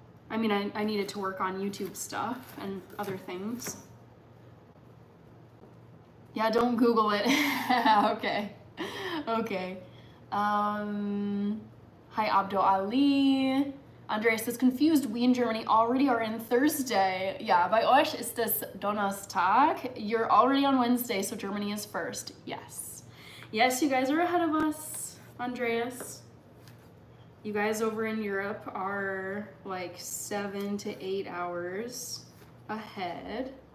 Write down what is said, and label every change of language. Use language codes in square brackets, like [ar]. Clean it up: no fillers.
[en] I mean, I needed to work on YouTube stuff and other things. Yeah, don't Google it. Okay. Okay. Hi, Abdul Ali. Andreas is confused. We in Germany already are in Thursday. [de] Ja, bei euch ist es Donnerstag. [en] You're already on Wednesday, so Germany is first. Yes. Yes, you guys are ahead of us, Andreas. You guys over in Europe are like 7 to 8 hours ahead.